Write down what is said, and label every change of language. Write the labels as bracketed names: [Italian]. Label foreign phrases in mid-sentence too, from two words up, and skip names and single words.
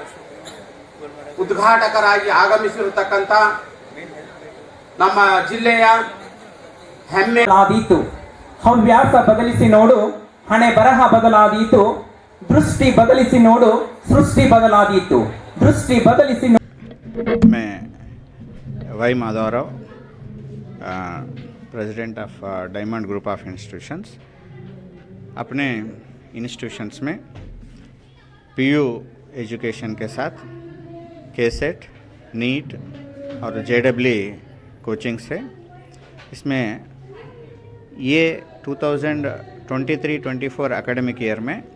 [Kannada] ಉದ್ಘಾಟಕರಾಗಿ ಆಗಮಿಸಿರತಕ್ಕಂಥ ನಮ್ಮ ಜಿಲ್ಲೆಯ ಹೆಮ್ಮೆ ಆದೀತು. ಹವ್ಯಾಸ ಬದಲಿಸಿ ನೋಡು, ಹಣೆ ಬರಹ ಬದಲಾದೀತು. ದೃಷ್ಟಿ ಬದಲಿಸಿ ನೋಡು, ಸೃಷ್ಟಿ ಬದಲಾದೀತು. ದೃಷ್ಟಿ ಬದಲಿಸಿ। [English] मैं वाई माधवराव, President of Diamond Group of Institutions. [Hindi] अपने इंस्टीट्यूशंस में [English] PU education [Hindi] के साथ केसेट, नीट और [English] JW coaching [Hindi] से इसमें ये 2023-24 [English] academic year [Hindi] में